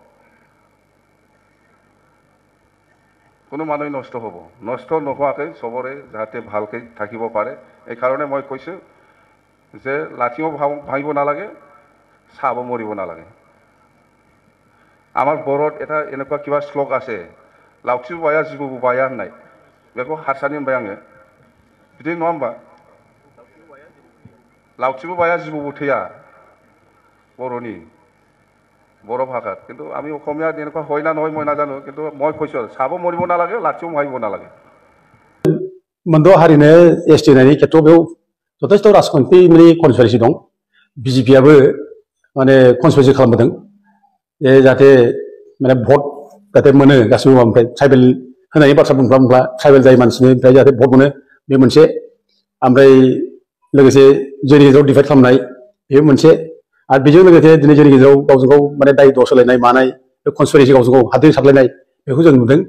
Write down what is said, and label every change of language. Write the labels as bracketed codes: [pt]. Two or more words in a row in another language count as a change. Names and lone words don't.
[as] কোনো মানুহে নষ্ট হ'ব নষ্ট নোহোৱাকৈ চবৰে যাতে ভালকৈ থাকিব পাৰে এইকাৰণে মই কৈছোঁ যে লাঠিও ভাঙিব নালাগে চাব মৰিব নালাগে আমাৰ বড়োত এটা এনেকুৱা কিবা শ্লোক আছে লাউচিबो बाया जिबौबो बाया होननाय बेखौ हारसानि होनबाय आङो बिदि नङा होमबा [brx] लाउचिबो बाया जिबौबो थैया बर'नि [as] बर' भाषात কিন্তু আমি অসমীয়াত এনেকুৱা হয় না নহয় মই নাজানো কিন্তু মই কৈছোঁ চাব মৰিব নালাগে লাঠিও ভাঙিব নালাগে [brx] मोनद' हारिनो एसटि होनायनि खेत्रआव बेयाव जथेस्थ' राजखान्थिनि कनस्पिरेसि दं बिजेपिआबो माने कनस्पिरेसि खालामबोदों जाहाथे माने भट जाहाथे मोनो गासिबो माबानिफ्राय ट्राइबेल होनायनि बाथ्रा बुंब्ला ट्राइबेल जाय मानसिनिफ्राय जाहाथे भट मोनो बे मोनसे ओमफ्राय लोगोसे जोंनि गेजेराव डिभाइड खालामनाय बेबो मोनसे आरो बेजों लोगोसे दिनै जोंनि गेजेराव गावजों गाव माने दाय दस होलायनाय मानाय बे कनस्पिरेसि गावजों गाव हाद्रि सारलायनाय बेखौ जों नुदों